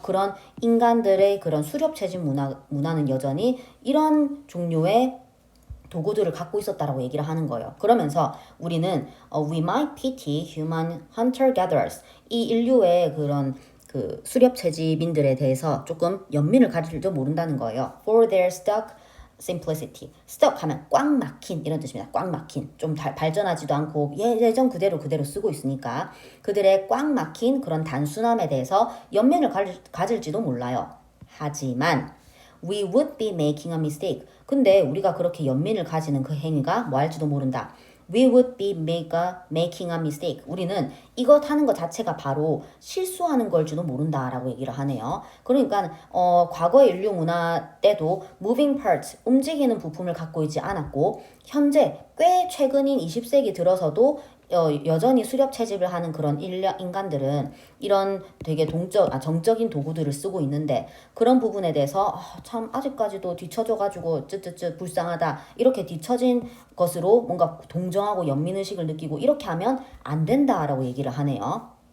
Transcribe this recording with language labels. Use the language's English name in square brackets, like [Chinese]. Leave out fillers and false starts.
[Korean] 그런 인간들의 그런 수렵채집 문화는 여전히 이런 종류의 도구들을 갖고 있었다라고 얘기를 하는 거예요. 그러면서 우리는 [English] we might pity human hunter-gatherers, [Korean] 이 인류의 그런 그 수렵 채집인들에 대해서 조금 연민을 가질지도 모른다는 거예요. [English] For their stuck simplicity. [Korean] stuck 하면 꽉 막힌 이런 뜻입니다. 꽉 막힌. 좀 발전하지도 않고 예전 그대로 쓰고 있으니까 그들의 꽉 막힌 그런 단순함에 대해서 연민을 가질지도 몰라요. 하지만 [English] we would be making a mistake. [Korean] 근데 우리가 그렇게 연민을 가지는 그 행위가 뭐 할지도 모른다. [English] We would be making a mistake. [Korean] 우리는 이것 하는 것 자체가 바로 실수하는 걸지도 모른다라고 얘기를 하네요. 그러니까 과거 인류 문화 때도 moving parts, 움직이는 부품을 갖고 있지 않았고 현재 꽤 최근인 20세기 들어서도 여전히 수렵 채집을 하는 그런 인간들은 이런 되게 정적인 도구들을 쓰고 있는데 그런 부분에 대해서 참 아직까지도 뒤처져가지고 쯧쯧쯧 불쌍하다 이렇게 뒤처진 것으로 뭔가 동정하고 연민의식을 느끼고 이렇게 하면 안 된다라고 얘기를 하네요.